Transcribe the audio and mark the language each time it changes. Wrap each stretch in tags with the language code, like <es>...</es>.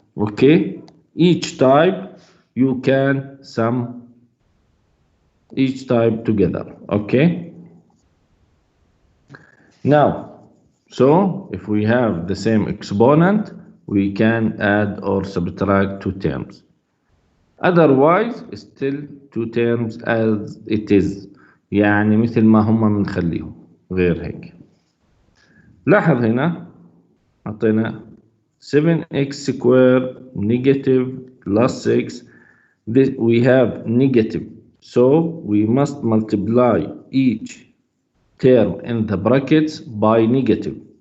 <en>Okay, each type you can sum each type together. Okay, now, so if we have the same exponent, we can add or subtract two terms. Otherwise, still two terms as it is.</en> <ar>يعني مثل ما هم بنخليهم غير هيك. لاحظ هنا حطينا</ar> <en>7x square negative plus 6. This we have negative, so we must multiply each term in the brackets by negative.</en>